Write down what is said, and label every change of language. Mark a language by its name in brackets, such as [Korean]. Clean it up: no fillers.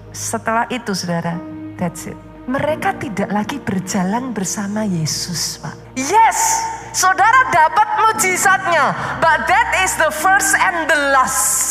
[Indonesian] Setelah itu saudara, [English] that's it. [Indonesian] Mereka tidak lagi berjalan bersama Yesus Pak. Yes, saudara dapat mujizatnya. [English] But that is the first and the last.